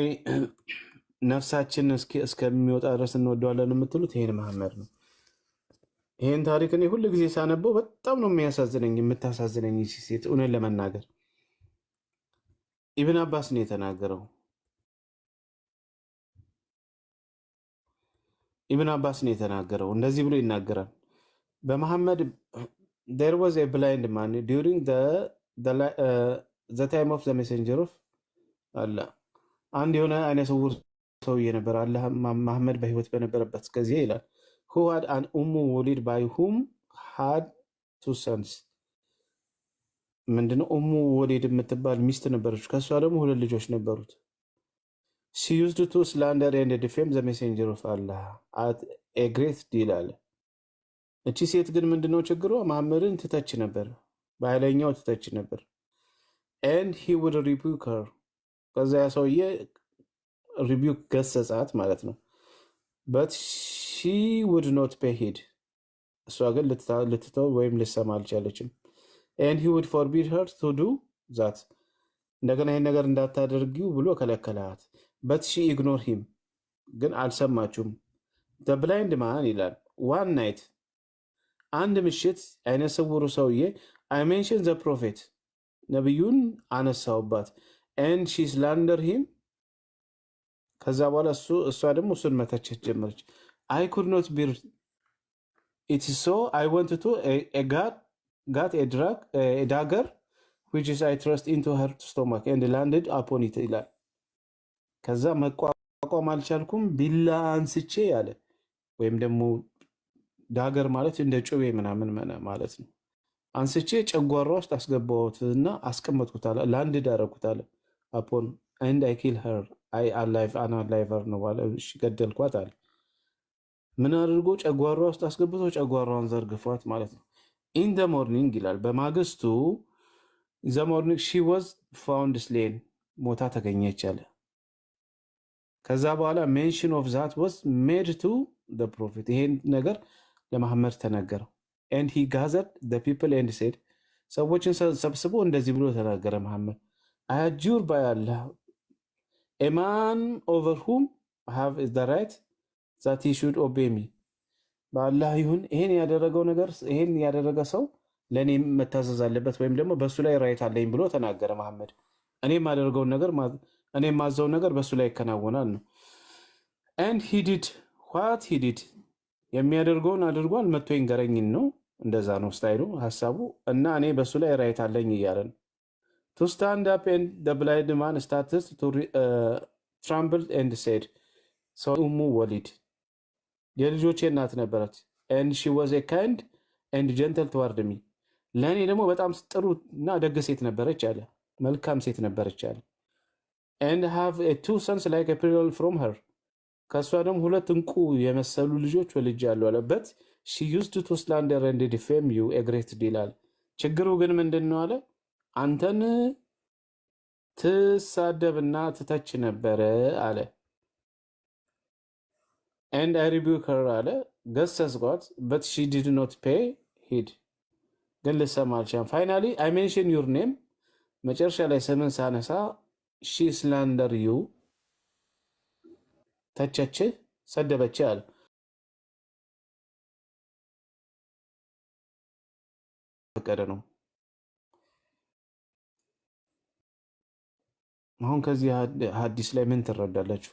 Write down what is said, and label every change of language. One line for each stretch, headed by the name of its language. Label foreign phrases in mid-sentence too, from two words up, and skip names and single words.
Amharic: ነፍሳችን እስከሚወጣ ድረስ እንወደዋለን የምትሉት ይሄን መሐመድ ነው። ይሄን ታሪክ እኔ ሁሉ ጊዜ ሳነበው በጣም ነው የሚያሳዝነኝ፣ የምታሳዝነኝ ሴት። እውነት ለመናገር ኢብን አባስ ነው የተናገረው። ኢብን አባስ ነው የተናገረው። እንደዚህ ብሎ ይናገራል በመሐመድ
English: there was a blind man during the time of the messenger of Allah።
Amharic: አንድ የሆነ አይነ ስውር ሰውዬ ነበር አላህ መሐመድ በህይወት በነበረበት ጊዜ ይላል
English: who had an ወሊድ by whom had two sons።
Amharic: ምንድነው ወሊድ የምትባል ሚስት ነበረች፣ ከሷ ደግሞ ሁለት ልጆች ነበሩት። she used to slander and defame the messenger of Allah at a great deal አለ። እቺ ሴት ግን ምንድነው ችግሯ? መሐመድን ትተች ነበር፣ በኃይለኛው ትተች ነበር።
English: and he would rebuke her።
Amharic: ከዛ ያ ሰውዬ ሪቢዩክ ገሰጻት ማለት ነው።
English: but she would not pay heed።
Amharic: እሷ ግን ልትተው ወይም ልትሰማ አልቻለችም።
English: and he would forbid her to do that።
Amharic: እንደገና ይህን ነገር እንዳታደርጊው ብሎ ከለከላት።
English: but she ignored him።
Amharic: ግን አልሰማችሁም።
English: the blind man ይላል one night
Amharic: አንድ ምሽት አይነ ስውሩ ሰውዬ
English: I mentioned the prophet
Amharic: ነብዩን አነሳውባት
English: and she slandered him።
Amharic: ከዛ በኋላ እሷ ደግሞ እሱን መተቸት ጀመረች።
English: I could not bear it so I went to got a dagger which is I thrust into her stomach and landed upon it ይላል።
Amharic: ከዛ መቋቋም አልቻልኩም ቢላ አንስቼ ያለ ወይም ደግሞ ዳገር ማለት እንደ ጩቤ ምናምን ማለት ነው። አንስቼ ጨጓራ ውስጥ አስገባሁትና አስቀመጥኩት አለ። ላንድ ዳረኩት አለ
English: upon and I kill her I alive her
Amharic: ነው ባለ። እሺ ገደልኳት አለ። ምን አድርጎ ጨጓራ ውስጥ አስገብቶ ጨጓራዋን ዘርግፏት ማለት ነው።
English: in the morning
Amharic: ይላል በማግስቱ
English: the morning she was found slain
Amharic: ሞታ ተገኘች አለ።
English: ከዛ በኋላ mention of that was made to the prophet።
Amharic: ይሄን ነገር ለመሐመድ ተነገረው።
English: and he gathered the people and said
Amharic: ሰዎችን ሰብስቦ እንደዚህ ብሎ ተናገረ መሐመድ
English: I adjure by Allah a man over whom I have the right that he should obey me።
Amharic: በአላህ ይሁን ይሄን ያደረገ ሰው ለኔ መታዘዝ አለበት ወይም ደግሞ በሱ ላይ ራይት አለኝ ብሎ ተናገረ መሐመድ። እኔ የማዘው ነገር በሱ ላይ ይከናወናል ነው።
English: and he did what he did
Amharic: የሚያደርገውን አድርጓል። መጥቶ ይንገረኝን ነው። እንደዛ ነው ስታይሉ ሐሳቡ። እና እኔ በሱ ላይ ራይት አለኝ እያለ ነው።
English: to stand up and the blind man started to tremble and said so
Amharic: ወሊድ የልጆቼ እናት ነበረች
English: and she was a kind and gentle toward me
Amharic: ለእኔ ደግሞ በጣም ጥሩ እና ደግ ሴት ነበረች አለ። መልካም ሴት ነበረች አለ።
English: and have a two sons like a pearl from her
Amharic: ከሷ ደግሞ ሁለት እንቁ የመሰሉ ልጆች ወልጃለሁ አለበት።
English: she used to slander and defame you a great deal አለ።
Amharic: ችግሩ ግን ምንድነው አለ? አንተን ትሳደብና ትተች ነበረ አለ።
English: and I rebuke her
Amharic: አለ ገሰጽኳት
English: but she did not pay heed
Amharic: ግን ልሰማ አልቻለም።
English: finally I mention your name
Amharic: መጨረሻ ላይ ስምን ሳነሳ
English: she slander you
Amharic: ተቸች ሰደበች አለ። ፈቀደ ነው አሁን ከዚህ ሐዲስ ላይ ምን ትረዳላችሁ?